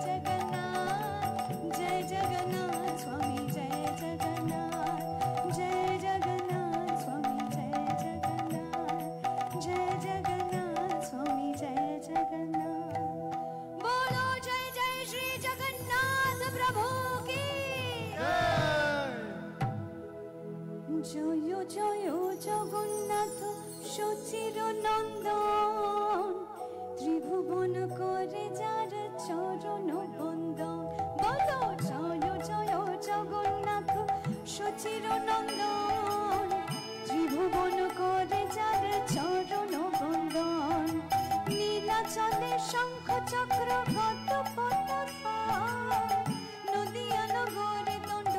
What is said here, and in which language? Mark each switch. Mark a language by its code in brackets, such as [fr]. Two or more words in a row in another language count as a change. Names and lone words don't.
[hi] जगन्नाथ जय जगन्नाथ स्वामी जय जगन्नाथ जय जगन्नाथ स्वामी जय जगन्नाथ जय जगन्नाथ स्वामी जय जगन्नाथ बोलो जय जय श्री जगन्नाथ प्रभु की [bn] জয় জয় জগন্নাথ সচির নন্দন ত্রিভুবন করে যার চরণ বন্দন বলো জয় জয় জগন্নাথ সচির নন্দন ত্রিভুবন করে যার চরণ বন্দন নীলাচলে শঙ্খ চক্র গত পতাকা নদিয়া নগরে দণ্ড